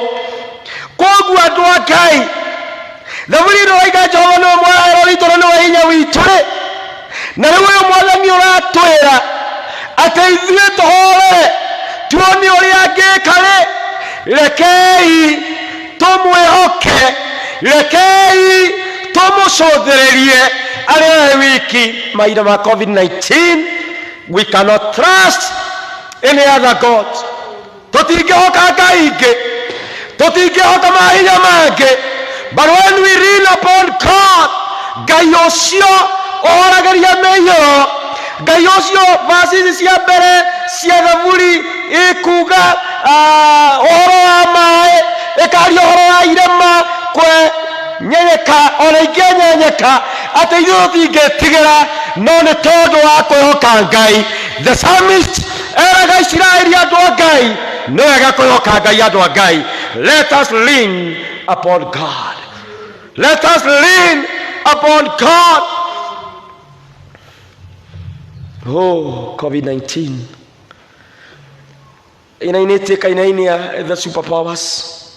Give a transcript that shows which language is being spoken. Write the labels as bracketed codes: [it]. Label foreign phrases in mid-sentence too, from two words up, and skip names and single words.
[ki] Koguo andu a Ngai, thaburi ino waiga Jehova niwe mwaragĩro witũ na niwe hinya witũ rĩ, na rĩu ũyũ Mwathani ũratwĩra atĩ ithuĩ tũhore tuone ũrĩa angĩka rĩ, rekei tũmwĩhoke, rekei tũmũcũthĩrĩrie arĩ we wiki. Mahinda ma COVID-19, [en] we cannot trust any other God. [ki] Tutingĩhoka Ngai ingĩ, tutingĩhoka mahinya mangĩ. [en] But when we lean upon God, [ki] Ngai ũcio ũhoragĩria mĩiyũro, Ngai ũcio verses cia mbere cia thaburi ikuga ũhoro wa maĩ, ĩkaria ũhoro wa irĩma kwenyenyeka ona ingĩnyenyeka, atĩ ithuĩ tũtingĩtigĩra, no nĩ tondũ wa kwĩhoka Ngai. [en] The psalmist [ki] eraga Isiraeli andu a Ngai, no wega kwĩhoka Ngai andu a Ngai. [en] Let us lean upon God. Let us lean upon God. [ki] Oh, COVID-19 inainĩtie kainainia [en] the superpowers.